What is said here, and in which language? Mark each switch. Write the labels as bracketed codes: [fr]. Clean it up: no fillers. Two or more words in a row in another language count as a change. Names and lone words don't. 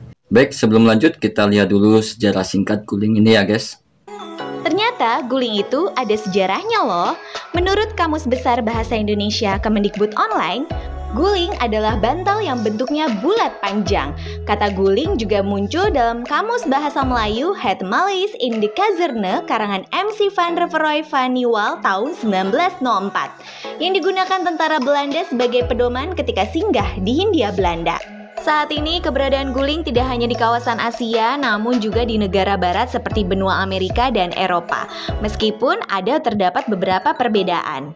[id] Baik, sebelum lanjut kita lihat dulu sejarah singkat guling ini ya guys. Ternyata guling itu ada sejarahnya loh. Menurut Kamus Besar Bahasa Indonesia Kemendikbud Online, guling adalah bantal yang bentuknya bulat panjang. Kata guling juga muncul dalam Kamus Bahasa Melayu Het Malis in de Kazerne karangan MC van Reveroy van Nieuwal tahun 1904 yang digunakan tentara Belanda sebagai pedoman ketika singgah di Hindia Belanda. Saat ini keberadaan guling tidak hanya di kawasan Asia namun juga di negara barat seperti benua Amerika dan Eropa. Meskipun ada terdapat beberapa perbedaan.